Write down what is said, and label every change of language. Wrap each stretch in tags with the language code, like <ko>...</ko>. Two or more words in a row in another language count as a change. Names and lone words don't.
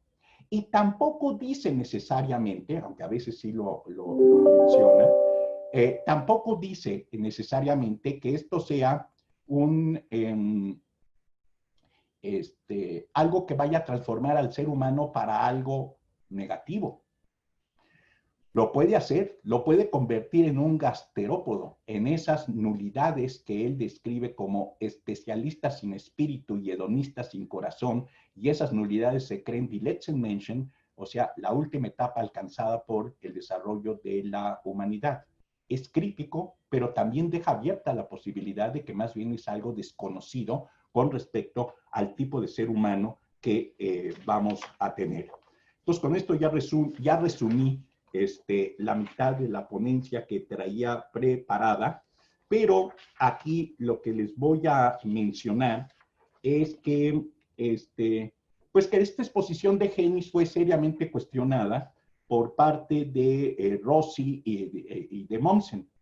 <es>Y tampoco dice necesariamente, aunque a veces sí lo menciona, tampoco dice necesariamente que esto sea algo que vaya a transformar al ser humano para algo negativo. Lo puede hacer, lo puede convertir en un gasterópodo, en esas nulidades que él describe como especialistas sin espíritu y hedonistas sin corazón, y esas nulidades se creen</es> <de>die letzten Menschen,</de> <es>o sea, la última etapa alcanzada por el desarrollo de la humanidad. Es crítico, pero también deja abierta la posibilidad de que más bien es algo desconocido con respecto al tipo de ser humano que vamos a tener. Entonces, con esto ya resumí la mitad de la ponencia que traía preparada, pero aquí lo que les voy a mencionar es que, pues que esta exposición de Genis fue seriamente cuestionada por parte de Rossi y de Mommsen.</es>